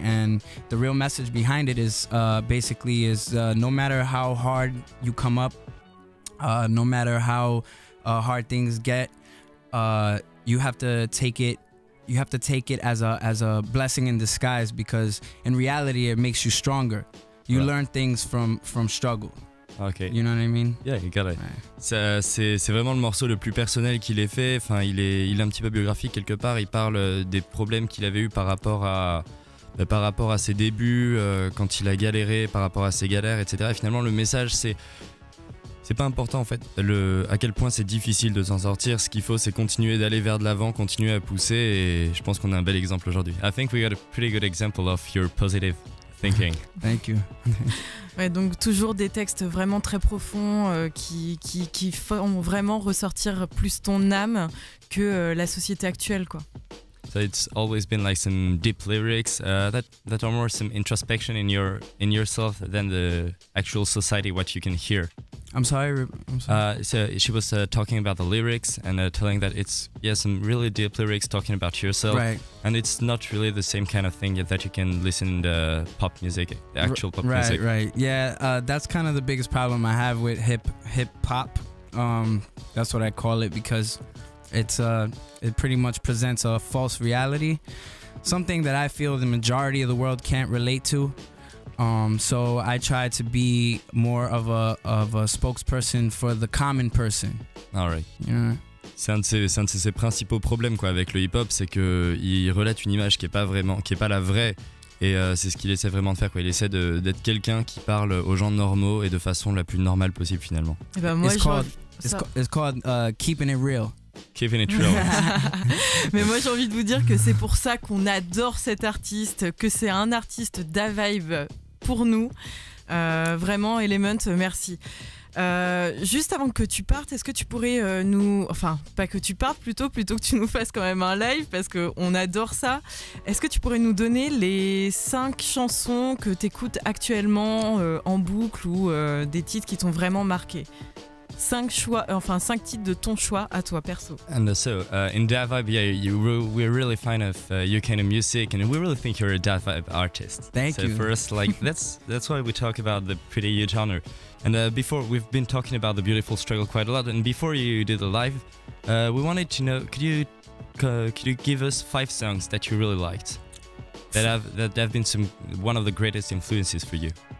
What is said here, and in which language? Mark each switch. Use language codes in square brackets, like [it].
[en] And the real message behind it is basically no matter how hard you come up, no matter how hard things get, you have to take it. You have to take it as a blessing in disguise, because in reality it makes you stronger. You learn things from struggle. Okay. You know what I mean? Yeah, you got it. [fr] Ouais. C'est vraiment le morceau le plus personnel qu'il ait fait. Enfin, il est un petit peu biographique quelque part. Il parle des problèmes qu'il avait eu par rapport à ses débuts, quand il a galéré, par rapport à ses galères, etc. Et finalement, le message, c'est pas important, en fait, à quel point c'est difficile de s'en sortir. Ce qu'il faut, c'est continuer d'aller vers de l'avant, continuer à pousser, et je pense qu'on a un bel exemple aujourd'hui. [en] I think we got a pretty good example of your positive thinking. Thank you. [fr] Ouais, donc toujours des textes vraiment très profonds qui font vraiment ressortir plus ton âme que la société actuelle, quoi. [en] So it's always been like some deep lyrics that are more some introspection in yourself than the actual society, what you can hear. I'm sorry. So she was talking about the lyrics and telling that it's some really deep lyrics talking about yourself, right? And it's not really the same kind of thing that you can listen in the pop music, the actual pop music. Right. Yeah, that's kind of the biggest problem I have with hip hop. That's what I call it, because it pretty much presents a false reality, something that I feel the majority of the world can't relate to. So I try to be more of a spokesperson for the common person. All right. Yeah. [fr] C'est un de ses principaux problèmes, quoi, avec le hip-hop, c'est qu'il relate une image qui est pas la vraie, et c'est ce qu'il essaie vraiment de faire, quoi. Il essaie d'être quelqu'un qui parle aux gens normaux et de façon la plus normale possible, finalement. Et ben moi, [en] it's called keeping it real. keeping it relevant. [fr] Mais moi j'ai envie de vous dire que c'est pour ça qu'on adore cet artiste, que c'est un artiste d'A-Vibe pour nous. Vraiment, Ellementt, merci. Juste avant que tu partes, est-ce que tu pourrais nous... Enfin, pas que tu partes plutôt que tu nous fasses quand même un live parce qu'on adore ça. Est-ce que tu pourrais nous donner les 5 chansons que tu écoutes actuellement en boucle ou des titres qui t'ont vraiment marqué? 5 titres de ton choix à toi perso. [en] And in that vibe, we're really fan of UK music, and we really think you're a that vibe artist. Thank you. So for us, like that's why we talk about the pretty huge honor. And before we've been talking about the beautiful struggle quite a lot. And before you did the live, we wanted to know, could you give us 5 songs that you really liked that have been one of the greatest influences for you?